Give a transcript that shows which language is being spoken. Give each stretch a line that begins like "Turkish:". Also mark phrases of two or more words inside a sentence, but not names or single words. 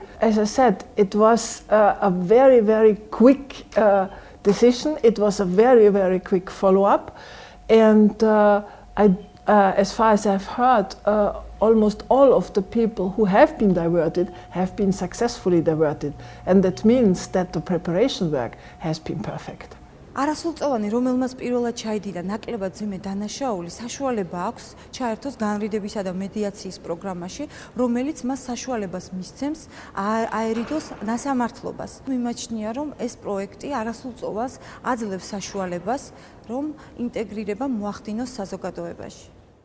English: As I said, it was a very, very quick decision. It was a very, very quick follow-up. And as far as I've heard, almost all of the people who have been diverted have been successfully diverted. And that means that the preparation work has been perfect.
Georgian: არასრულწლოვანი, რომელმაც პირველად ჩაიდიდა ნაკლებად ძიმე დანაშაული, საშუალება აქვს ჩაერთოს განრიდებისა და მედიაციის პროგრამაში, რომელიც მას საშუალებას მისცემს აერიდოს ნასამართლობას. მიმაჩნია, რომ ეს პროექტი არასრულწლოვანს აძლევს საშუალებას, რომ ინტეგრირება მოახდინოს საზოგადოებაში.